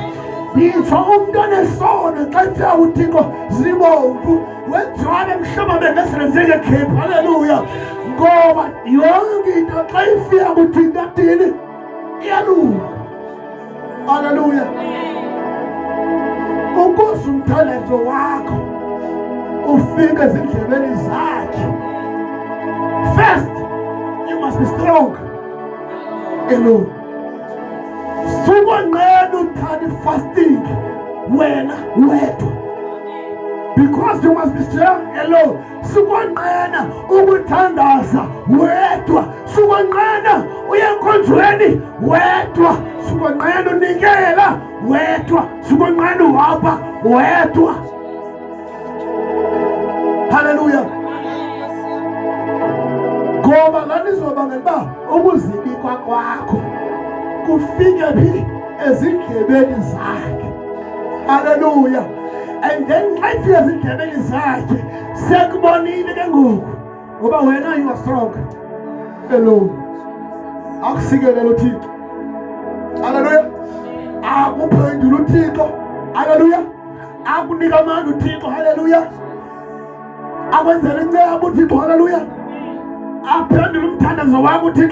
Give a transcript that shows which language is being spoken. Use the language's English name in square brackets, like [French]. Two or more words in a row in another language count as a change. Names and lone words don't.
[Xhosa] Nditsho umntu onesono xa ifika kuThixo zibomvu wenziwa emhlaba bengesenzeke khepha. Haleluya. Ngoba yonke into xa ifika kuthini iyalunga. Haleluya. Ukuze umthandazo wakho ufike ezindlebeni zakhe, [English] first you must be strong alone. [Xhosa] Sukonqena uthanda fasting wena wedwa, [English] because you must be strong alone. [Xhosa] Sukonqena ukuthandaza wedwa, sukonqena uye enkonzweni wedwa, sukonqena unikela wedwa, sukonqena uhamba wedwa. Haleluya. Ngoba lani izobangela uba ukuzibikwa kwakho kufike phi ezindlebeni zakhe. Haleluya. [English] And then [Xhosa] xa ifika ezindlebeni zakhe sekubonile ke ngoku ngoba wena [English] you are strong alone. [Xhosa] Akusikelele uThixo. Haleluya. Akuphendula uThixo. Haleluya. Akunika amandla uThixo. Haleluya. Akwenzela inceba uThixo. Haleluya. Aphendula umthandazo wakho uThixo.